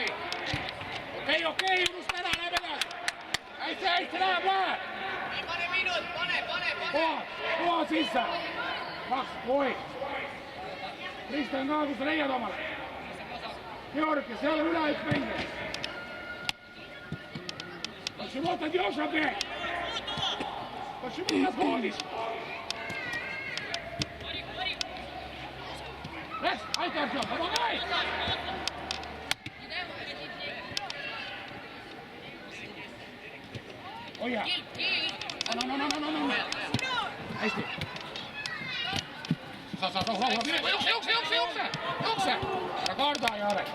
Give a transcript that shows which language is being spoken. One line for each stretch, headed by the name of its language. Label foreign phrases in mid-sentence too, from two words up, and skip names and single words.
Estonian: Okei, unusta ära, läheb edasi! Hästi, läheb, läheb! Pane minut, pane! Koha sisse! Oi! Kristjan ka, kus sa leiad omale? Georg, kes ei ole üle üks mängija!
Russian: Почему ты идешь опять? Почему ты отходишь? Айда, Артем, помогай!
Estonian: Oi hea! No! Hästi! Sa, jookse! Ära karda, Jarek!